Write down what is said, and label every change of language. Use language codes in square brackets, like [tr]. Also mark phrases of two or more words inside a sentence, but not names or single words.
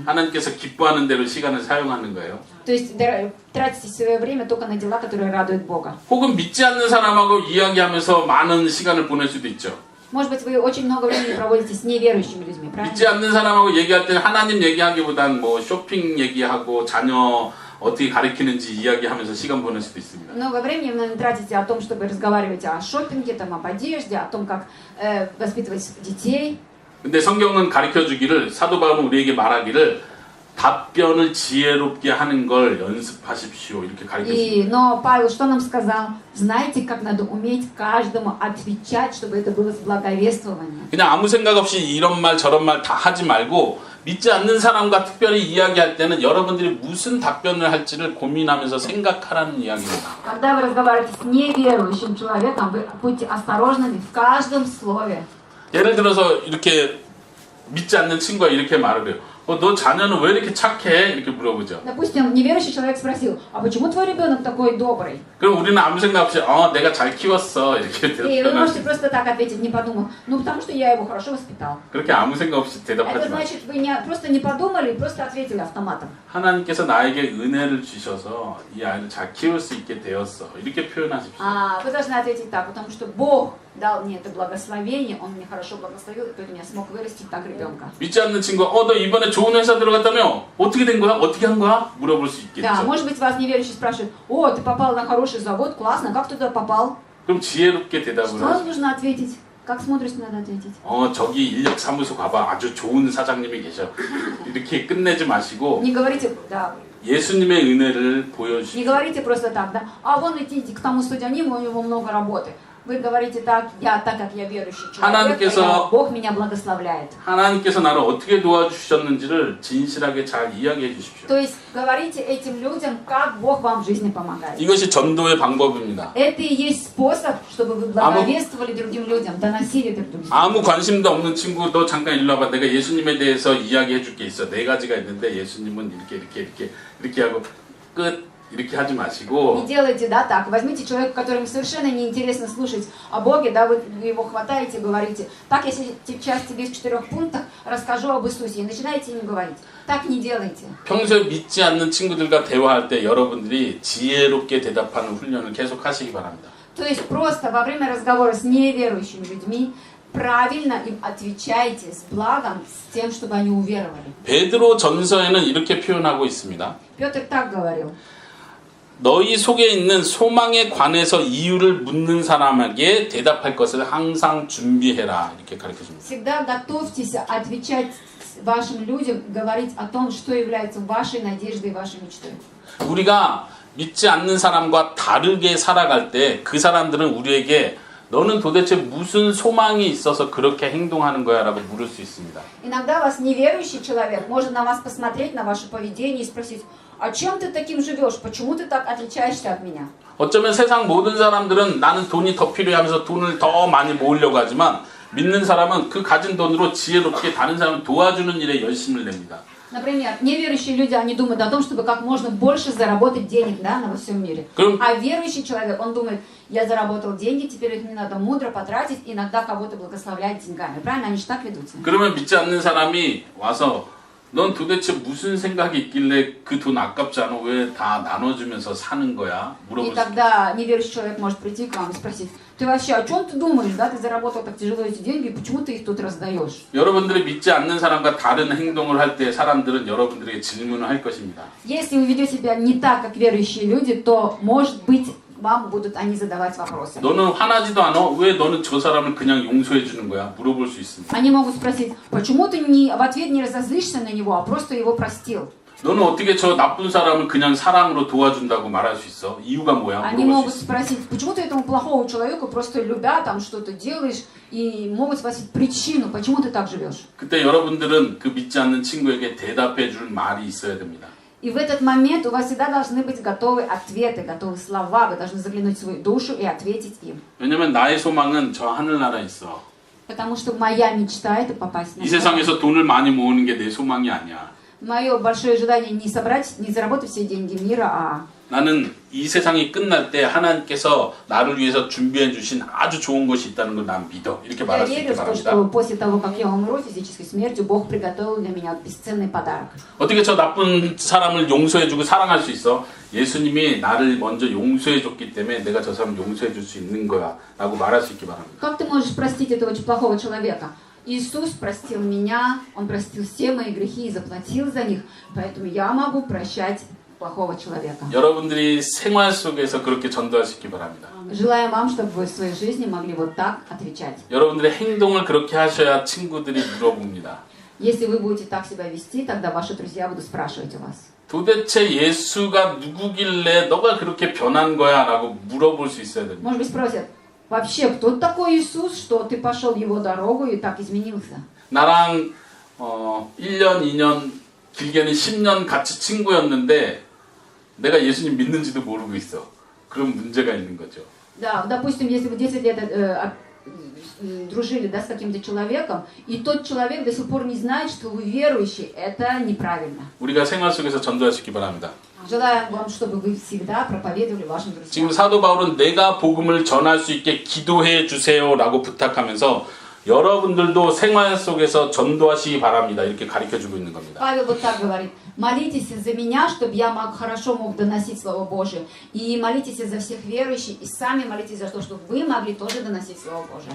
[ko] 하나님께서 기뻐하는 대로 시간을 사용하는 거예요. [ru] То есть тратите свое время только на дела, которые радуют Бога. [ko] 혹은 믿지 않는 사람하고 이야기하면서 많은 시간을 보낼 수도 있죠. [ru] Может быть, вы очень много времени проводите с неверующими людьми, правильно? [ko] 믿지 않는 사람하고 얘기할 때는 하나님 얘기하기보단 뭐 쇼핑 얘기하고 자녀 어떻게 가르치는지 이야기하면서 시간 보낼 수도 있습니다. [ru] Много времени вы, наверное, тратите о том, чтобы разговаривать о шопинге, там, об одежде, о том, как воспитывать детей. [ko] 근데 성경은 가르쳐 주기를 사도 바울은 우리에게 말하기를 답변을 지혜롭게 하는 걸 연습하십시오. 이렇게 가르쳐 줍니다. [ru] Но Павел что нам сказал? Знаете, как надо уметь каждому отвечать, чтобы это было с благовествованием. [ko] 그냥 아무 생각 없이 이런 말 저런 말 다 하지 말고 믿지 않는 사람과 특별히 이야기할 때는 여러분들이 무슨 답변을 할지를 고민하면서 생각하라는 이야기입니다. [ru] Когда вы разговариваете с неверующим человеком, вы будьте осторожными в каждом слове. [ko] 예를 들어서 이렇게 믿지 않는 친구가 이렇게 말을 해요. 너 자녀는 왜 이렇게 착해? 이렇게 물어보죠. [ru] Допустим, неверующий человек спросил, а почему твой ребенок такой добрый? [ko] 그럼 우리는 아무 생각 없이 내가 잘 키웠어 이렇게 [ru] И вы [ko] 대답할 수 [ru] можете [ko] 있어요. [ru] просто так ответить, не подумав, ну потому что я его хорошо воспитал. [ko] 그렇게 아무 생각 없이 [ru] Это [ko] 대답하지 마세요. [ru] значит, вы просто не подумали, просто ответили автоматом. [ko] 하나님께서 나에게 은혜를 주셔서 이 아이를 잘 키울 수 있게 되었어. 이렇게 표현하십시오. [ru] Вы должны ответить так, потому что Бог дал мне это благословение, Он меня хорошо благословил, и поэтому я смог вырастить так ребенка. [ko] 믿지 않는 친구가 너 이번에 좋은 회사 들어갔다며? 어떻게 된 거야? 어떻게 한 거야? 물어볼 수 있겠죠. [ru] Да, может быть, вас неверующий спрашивает, о, ты попал на хороший завод, классно, как ты туда попал? [ko] 그럼 지혜롭게 대답을 [ru] Что [ko] 하죠. [ru] нужно ответить? Как смотришь, надо ответить? [ko] 저기 인력사무소 가봐. 아주 좋은 사장님이 계셔. 이렇게 끝내지 마시고 [ru] Не говорите, да, [ko] 예수님의 은혜를 [ru] не [ko] 보여주십시오. [ru] говорите просто так, да, а вон идите к тому судьяниму, у него много работы. Вы говорите так, так как я верующий человек, Бог меня благословляет. [ko] 하나님께서 나를 어떻게 도와주셨는지를 진실하게 잘 이야기해 주십시오. [ru] То есть говорите этим людям, как Бог вам в жизни помогает. [ko] 이것이 전도의 방법입니다. [ru] Это и есть способ, чтобы вы благовествовали другим людям, доносили друг другу. [ko] 아무 관심도 없는 친구 너 잠깐 일로 와봐. 내가 예수님에 대해서 이야기해 줄 게 있어. 4가지가 있는데 예수님은 이렇게 하고 끝. 이렇게 하지 마시고 [ru] Не делайте, да, так. Возьмите человека, которому совершенно неинтересно слушать о Боге, да, вы его хватаете и говорите, так, я сейчас тебе в 4 пунктах расскажу об Иисусе, и начинаете им говорить. Так не делайте. [ko] 평소에 믿지 않는 친구들과 대화할 때 여러분들이 지혜롭게 대답하는 훈련을 계속 하시기 바랍니다. [ru] То есть просто во время разговора с неверующими людьми правильно им отвечайте с благом, с тем, чтобы они уверовали. [ko] 베드로 전서에는 이렇게 표현하고 있습니다. [ru] Петр так говорил. [ko] 너희 속에 있는 소망에 관해서 이유를 묻는 사람에게 대답할 것을 항상 준비해라. 이렇게 가르쳐줍니다. [ru] Всегда готовьтесь отвечать вашим людям, говорить о том, что является вашей надеждой и вашей мечтой. [ko] 우리가 믿지 않는 사람과 다르게 살아갈 때 그 사람들은 우리에게 너는 도대체 무슨 소망이 있어서 그렇게 행동하는 거야? 라고 물을 수 있습니다. [ru] Иногда вас неверующий человек может на вас посмотреть, на ваше поведение и спросить, а чем ты таким живешь? Почему ты так отличаешься от меня? [ko] 어쩌면 세상 모든 사람들은 나는 돈이 더 필요해 하면서 돈을 더 많이 모으려고 하지만 믿는 사람은 그 가진 돈으로 지혜롭게 다른 사람을 도와주는 일에 열심을 냅니다. [ru] Например, неверующие люди, они думают о том, чтобы как можно больше заработать денег, да, во всем мире. А верующий человек, он думает, я заработал деньги, теперь их мне надо мудро потратить, иногда кого-то благословлять деньгами. Правильно? Они же так ведутся. [ko] 그러면 믿지 않는 사람이 와서 넌 도대체 무슨 생각이 있길래 그 돈 아깝지 않아? 왜 다 나눠주면서 사는 거야? [ru] И [ko] 물어볼 수 [ru] тогда неверующий человек может прийти к вам и спросить, ты вообще о чем ты думаешь, да, ты заработал так тяжело эти деньги, почему ты их тут раздаешь? [ko] 여러분들이 믿지 않는 사람과 다른 행동을 할 때 사람들은 여러분들에게 질문을 할 것입니다. [ru] Если вы ведете себя не так, как верующие люди, то, может быть, вам будут они задавать вопросы. [ko] 너는 화나지도 않아? 왜 너는 저 사람을 그냥 용서해 주는 거야? 물어볼 수 있습니다. [ru] Они могут спросить, почему ты в ответ не разозлишься на него, а просто его простил? [ko] 너는 어떻게 저 나쁜 사람을 그냥 사랑으로 도와준다고 말할 수 있어? 이유가 뭐야? [ru] Они [ko] 물어볼 [ru] могут [ko] 수 있습니다. [ru] спросить, почему ты этому плохому человеку просто любя там что-то делаешь, и могут спросить причину, почему ты так живешь. [ko] 그때 여러분들은 그 믿지 않는 친구에게 대답해 줄 말이 있어야 됩니다. [ru] И в этот момент у вас всегда должны быть готовы ответы, готовы слова. Вы должны заглянуть в свою душу и ответить им. [ko] 왜냐면 나의 소망은 저 하늘나라에 있어. [ru] Потому что моя мечта это попасть на [ko] 이 [ru] небо. [ko] 세상에서 돈을 많이 모으는 게 내 소망이 아니야. [ru] Мое большое желание не собрать, не заработать все деньги мира, а [ko] 나는 이 세상이 끝날 때 하나님께서 나를 위해서 준비해 주신 아주 좋은 것이 있다는 걸 난 믿어. 이렇게 [ru] я [ko] 말할 수 [ru] верю [ko] 있기 [ru] в то, [ko] 바랍니다. [ru] что после того, как я умру физической смертью, Бог приготовил для меня бесценный подарок. [ko] 어떻게 저 나쁜 사람을 용서해 주고 사랑할 수 있어? 예수님이 나를 먼저 용서해 줬기 때문에 내가 저 사람 용서해 줄 수 있는 거야 라고 말할 수 있기 바랍니다. [ru] Как ты можешь простить этого очень плохого человека? Иисус простил меня, Он простил все мои грехи и заплатил за них, поэтому я могу прощать плохого человека. [ko] 여러분들이 생활 속에서 그렇게 전도할 수 있기 바랍니다. [ru] Желаем вам, чтобы вы в своей жизни могли вот так отвечать. [ko] 여러분들의 행동을 그렇게 하셔야 친구들이 물어봅니다. [ru] Если вы будете так себя вести, тогда ваши друзья будут спрашивать у вас. [ko] 도대체 예수가 누구길래 너가 그렇게 변한 거야? 라고 물어볼 수 있어야 됩니다. [ru] Может быть, спросят, вообще, кто такой Иисус, что ты пошел его дорогу и так изменился? [ko] 나랑 1년, 2년, 길게는 10년 같이 친구였는데 내가 예수님 믿는지도 모르고 있어. 그럼 문제가 있는 거죠. [ru] Да, допустим, если вы 10 лет дружили, да, с каким-то человеком, и тот человек до сих пор не знает, что вы верующий, это неправильно. [ko] 우리가 생활 속에서 전도할 수 있기 바랍니다. [ru] Желаем вам, чтобы вы всегда проповедовали вашим [ko] 지금 [ru] друзьям. [ko] 사도 바울은 내가 복음을 전할 수 있게 기도해 주세요라고 부탁하면서 여러분들도 생활 속에서 전도하시기 바랍니다. 이렇게 가르쳐주고 있는 겁니다. [ru] Павел вот так говорит, молитесь за меня, чтобы я хорошо мог доносить Слово Божие, и молитесь за всех верующих, и сами молитесь за то, чтобы вы могли тоже доносить Слово Божие.